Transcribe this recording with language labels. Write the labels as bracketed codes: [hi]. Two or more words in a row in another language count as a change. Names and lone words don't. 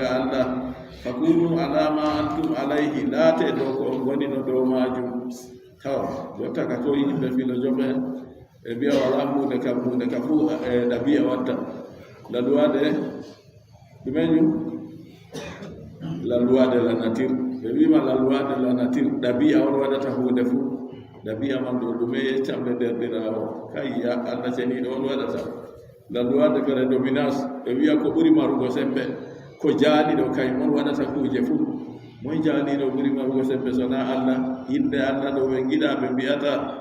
[ff] allah fakunu ala ma antum alayhi laate dow ko on gonino dow majum taw jotta ka to yimɓe filojoɓe ɓe mbiya wala hunde ka fuu ɗabi'a watta laluwade ɗumeñum laluwade [fr] la nature [ff] ɓe wima laluwade [fr] la nature [ff] ɗabi'a on waɗata hunde fuu ɗabi'a man ɗo ɗume yeccamɓe derɗirawo kayya allah ceniɗo on waɗata laluwade prédominance ɓe wiya ko ɓuri marugo sembe ko jaaliɗo kaymon waɗata kuje fuu moy jaaliɗo ɓuri marugo sembe sona allah yimɓe allah ɗo ɓe giɗa ɓe mbiyata